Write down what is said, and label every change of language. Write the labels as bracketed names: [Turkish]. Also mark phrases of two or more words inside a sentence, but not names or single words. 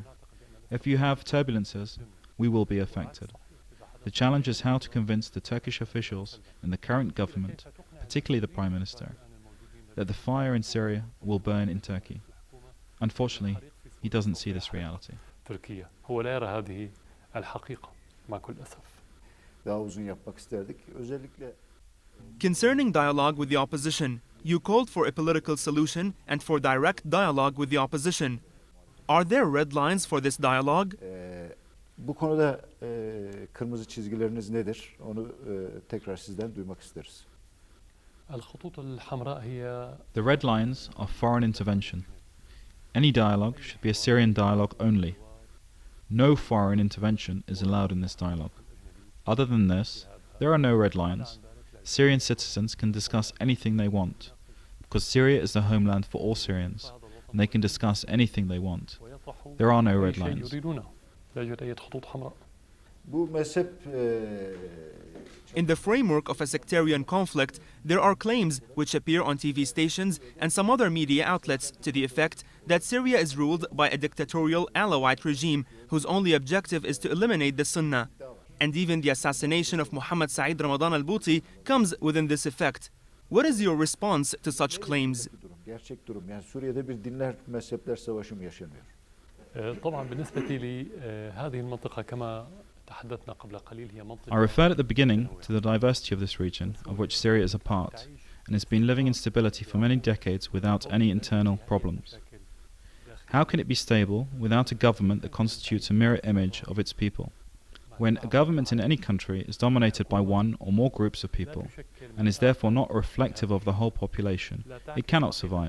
[English] If you have turbulences, we will be affected. The challenge is how to convince the Turkish officials and the current government, particularly the Prime Minister, that the fire in Syria will burn in Turkey. Unfortunately, he doesn't see this reality. [Arabic] تركيا هو لا يرى هذه الحقيقة مع كل أسف. [Turkish] Daha uzun yapmak isterdik. Özellikle [English] Concerning dialogue with the opposition, you called for a political solution and for direct dialogue with the opposition. Are there red lines for this dialogue? [Turkish] bu konuda kırmızı çizgileriniz nedir? Onu tekrar sizden duymak isteriz. [Arabic] الخطوط الحمراء هي [English] The red lines are foreign intervention. Any dialogue should be a Syrian dialogue only. No foreign intervention is allowed in this dialogue. Other than this, there are no red lines. Syrian citizens can discuss anything they want, because Syria is the homeland for all Syrians, and they can discuss anything they want. There are no red lines. [Arabic] لا يوجد أي خطوط حمراء. [Turkish] Bu mezhep [English] In the framework of a sectarian conflict, there are claims which appear on TV stations and some other media outlets to the effect that Syria is ruled by a dictatorial Alawite regime whose only objective is to eliminate the Sunnah. And even the assassination of Muhammad Said Ramadan al-Bouti comes within this effect. What is your response to such claims? [Turkish] gerçek durum. Yani Suriye'de bir dinler mezhepler savaşı mı yaşanıyor? [Arabic] طبعا بالنسبة لي هذه المنطقة كما تحدثنا قبل قليل هي منطقة. [English] I referred at the beginning to the diversity of this region, of which Syria is a part, and has been living in stability for many decades without any internal problems. How can it be stable without a government that constitutes a mirror image of its people? When a government in any country is dominated by one or more groups of people, and is therefore not reflective of the whole population, it cannot survive.